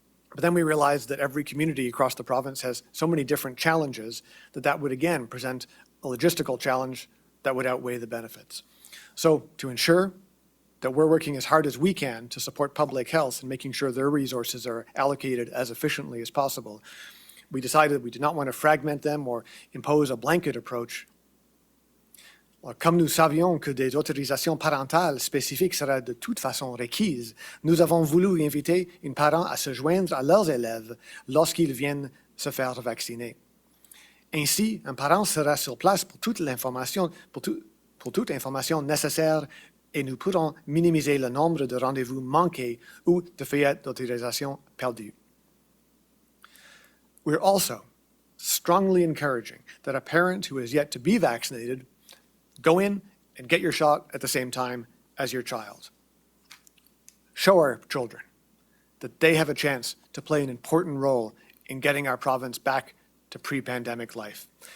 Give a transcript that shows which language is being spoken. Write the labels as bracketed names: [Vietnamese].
[English] But then we realized that every community across the province has so many different challenges that would again present a logistical challenge that would outweigh the benefits. So to ensure that we're working as hard as we can to support public health and making sure their resources are allocated as efficiently as possible, we decided we did not want to fragment them or impose a blanket approach. [French] Comme nous savions que des autorisations parentales spécifiques seraient de toute façon requises, nous avons voulu inviter les parents à se joindre à leurs élèves lorsqu'ils viennent se faire vacciner. Ainsi, un parent sera sur place pour toute l'information, pour toute information nécessaire, et nous pourrons minimiser le nombre de rendez-vous manqués ou de feuillettes d'autorisation perdues. [English] We're also strongly encouraging that a parent who is yet to be vaccinated go in and get your shot at the same time as your child. Show our children that they have a chance to play an important role in getting our province back to pre-pandemic life.